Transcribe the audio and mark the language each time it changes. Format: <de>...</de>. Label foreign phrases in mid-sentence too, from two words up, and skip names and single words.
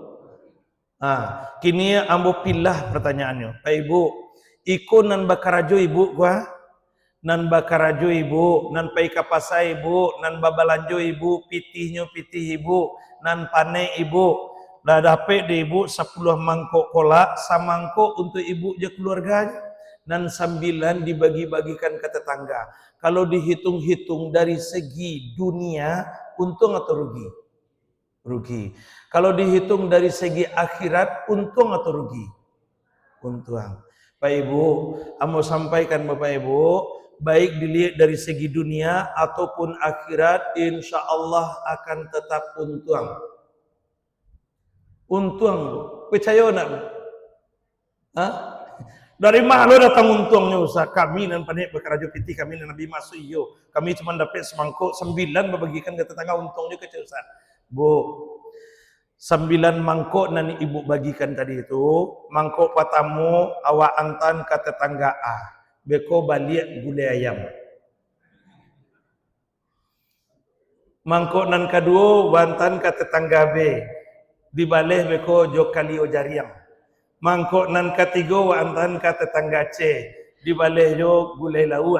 <min>Kini ambo pilah pertanyaannya. Pak Ibu, iko nan bakarajo ibu gua, nan bakarajo ibu, nan pai kapasai ibu, nan babalanjo ibu, pitihnya pitih ibu, nan pane ibu. Dah dapat di ibu 10 mangkok kolak, samangkok untuk ibu je keluarganya.</min> <id>dan 9 dibagi-bagikan ke tetangga. Kalau dihitung-hitung dari segi dunia, untung atau rugi? Rugi. Kalau dihitung dari segi akhirat, untung atau rugi? Untung. Pak Ibu, mau sampaikan Bapak Ibu, baik dilihat dari segi dunia ataupun akhirat,</id> <ar>إن شاء الله</ar> <id>akan tetap untung. Untung, percaya nak? Hah? Dari mana lo datang untungnya Ustaz?</id> <min>Kami nan panik berkerajo piti, kami nan Nabi masuk iyo.</min> <id>Kami cuma dapat semangkuk 9 berbagikan ke tetangga, untungnya kecil Ustaz.</id> <min>Bu, 9 mangkuk nan ibu bagikan tadi itu, mangkuk pertama awak antan ke tetangga A, beko balik gulai ayam. Mangkuk nan kedua wantan ke tetangga B, dibalik beko jokali ojariang. Mangkuk nan ketiga wantan ke tetangga C, dibalik jo gulai lauk.</min>